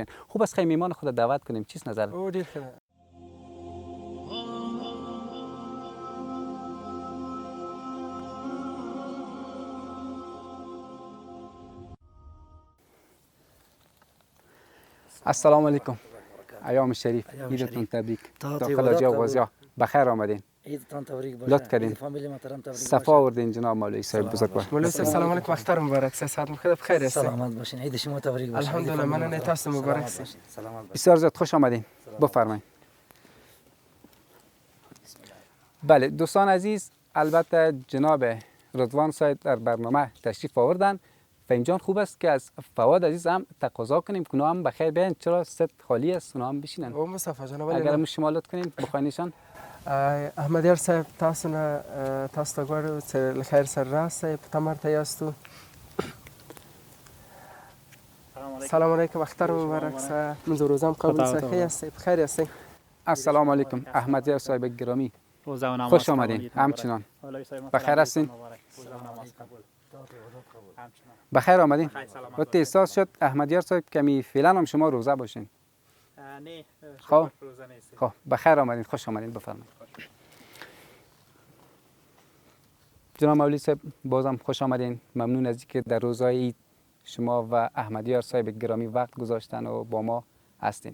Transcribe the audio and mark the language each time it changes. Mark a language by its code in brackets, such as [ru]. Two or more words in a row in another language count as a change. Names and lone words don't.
[fa] خوب است خیلی میهمان خود دعوت کنیم چیز نظر؟ [ar] السلام علیکم [fa] ایام شریف عیدتون تبریک داخل جا غازیا بخیر آمدین عیدتان تبریک باشه لطف کردین صفا آوردین جناب مولوی صاحب بزرگوار مولوی صاحب [ar] سلام علیکم [ps] اختر مبارک [fa] صحت بخیر است سلامت باشین عید شما تبریک باشه [ps] الحمدلله مننه تاسو مبارک سه [fa] بسیار زیاد خوش آمدین بفرمایید بله دوستان عزیز البته جناب رضوان صاحب در برنامه تشریف آوردن فهیم جان خوب است که از فواد عزیز هم تقاضا کنیم که اونا هم بخیر بیاین چرا ست خالی است اونا هم بشینن او مصطفی جان اگر هم شما لطف کنین بخواینشان [ps] احمدیار صاحب تاسو نه تاسو ته غواړو چې له خیر سره راسئ په تمه ورته یاستو [ar] سلام علیکم [ps] اختر مبارک شه منځ روزه هم قبول شه ښه یاستئ بخیر یاستئ [ar] السلام علیکم [fa] احمدیار صاحب گرامی خوش آمدین همچنان بخیر هستین بخیر آمدین وقت احساس شد احمدیار صاحب کمی فعلا هم شما روزه باشین نه خب روزه نیست خب بخیر آمدین خوش آمدین بفرمایید جناب مولوی صاحب بازم خوش آمدین ممنون از اینکه در روزهای عید شما و احمدیار صاحب گرامی وقت گذاشتن و با ما هستین